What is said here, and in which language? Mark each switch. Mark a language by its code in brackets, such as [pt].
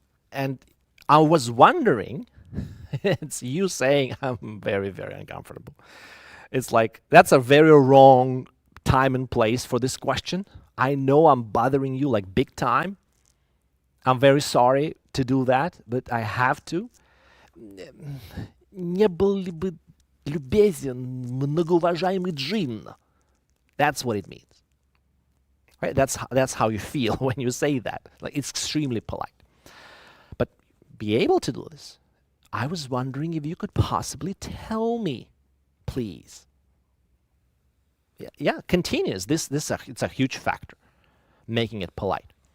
[en] And I was wondering, it's you saying I'm very, very uncomfortable. It's like, that's a very wrong time and place for this question. I know I'm bothering you like big time. I'm very sorry to do that, but I have to. [ru] Не был ли бы любезен, многоуважаемый Джин? [en] That's what it means. Right? That's how you feel when you say that. Like, it's extremely polite. But be able to do this. I was wondering if you could possibly tell me, please. Yeah, continuous. It's a huge factor, making it polite.